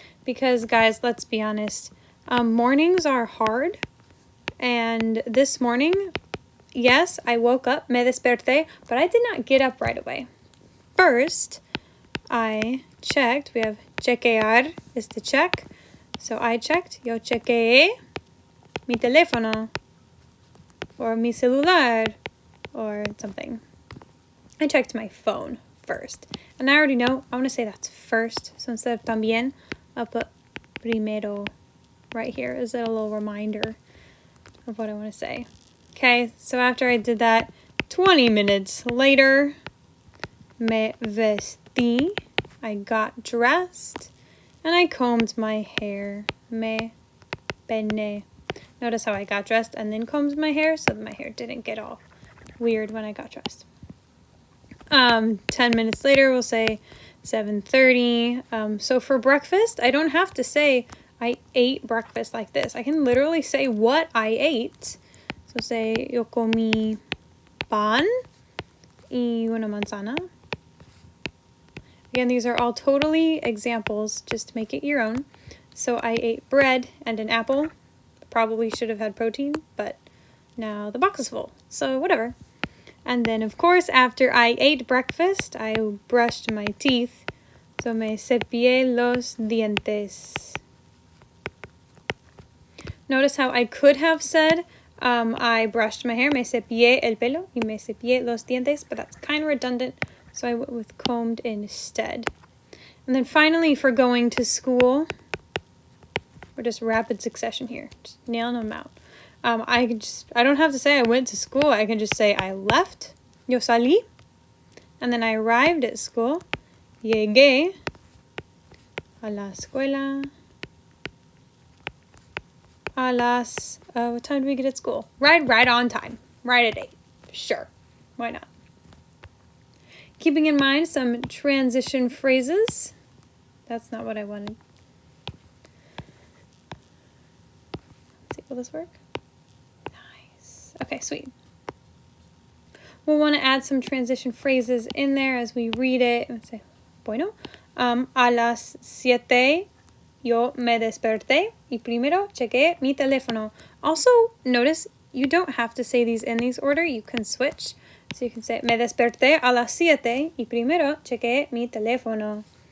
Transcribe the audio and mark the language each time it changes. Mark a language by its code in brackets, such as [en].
[en] Because guys, let's be honest, mornings are hard, and this morning, yes, I woke up, [es] me desperté, [en] but I did not get up right away. First, I checked. We have chequear is to check. So I checked. [es] Yo chequeé mi teléfono or mi celular [en] or something. I checked my phone first. And I already know I want to say that's first. So instead of también, I'll put primero right here as a little reminder of what I want to say. Okay, so after I did that, 20 minutes later, [es] me vestí, [en] I got dressed, and I combed my hair, [es] me peiné. [en] Notice how I got dressed and then combed my hair, so that my hair didn't get all weird when I got dressed. 10 minutes later, we'll say 7:30. So for breakfast, I don't have to say I ate breakfast like this. I can literally say what I ate. So say, [es] yo comí pan y una manzana. [en] Again, these are all totally examples, just to make it your own. So I ate bread and an apple. Probably should have had protein, but now the box is full, so whatever. And then, of course, after I ate breakfast, I brushed my teeth. [es] So me cepillé los dientes. [en] Notice how I could have said I brushed my hair, [es] me cepillé el pelo, y me cepillé los dientes, [en] but that's kind of redundant, so I went with combed instead. And then finally, for going to school, we're just rapid succession here, just nailing them out. I don't have to say I went to school, I can just say I left, [es] yo salí, [en] and then I arrived at school, [es] llegué a la escuela, a las, [en] what time did we get at school? Right on time. Right at 8. Sure. Why not? Keeping in mind some transition phrases. That's not what I wanted. Let's see, will this work? Nice. Okay, sweet. We'll want to add some transition phrases in there as we read it. Let's say, [es] bueno, a las 7 yo me desperté y primero chequeé mi teléfono. [en] Also, notice you don't have to say these in this order. You can switch. So you can say, [es] me desperté a las 7 y primero chequeé mi teléfono.